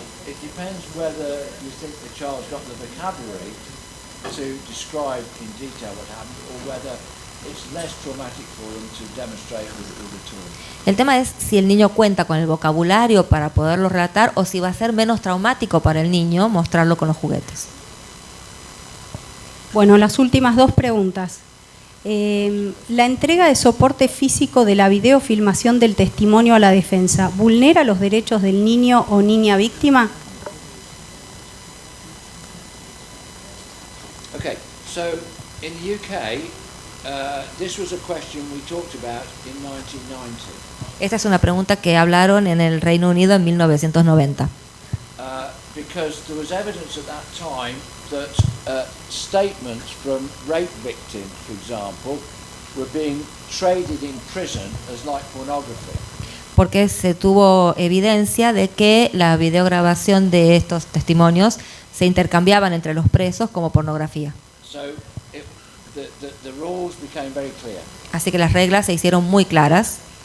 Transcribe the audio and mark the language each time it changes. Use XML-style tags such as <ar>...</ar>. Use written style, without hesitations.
<en>It depends whether you think the child's got the vocabulary to describe in detail what happened, or whether it's less traumatic for them to demonstrate with a toy.</en> <es>El tema es si el niño cuenta con el vocabulario para poderlo relatar o si va a ser menos traumático para el niño mostrarlo con los juguetes. Bueno, las últimas dos preguntas. La entrega de soporte físico de la videofilmación del testimonio a la defensa, ¿vulnera los derechos del niño o niña víctima?</es> <en>Okay, so in the UK, this was a question we talked about in 1990.</en> <es>Esta es una pregunta que hablaron en el Reino Unido en 1990.</es> <en>Because there was evidence at that time that statements from rape victims, for example, were being traded in prison as like pornography.</en> <es>Porque se tuvo evidencia de que la videograbación de estos testimonios se intercambiaban entre los presos como pornografía.</es> <en>So the rules became very clear.</en> <es>Así que las reglas se hicieron muy claras.</es>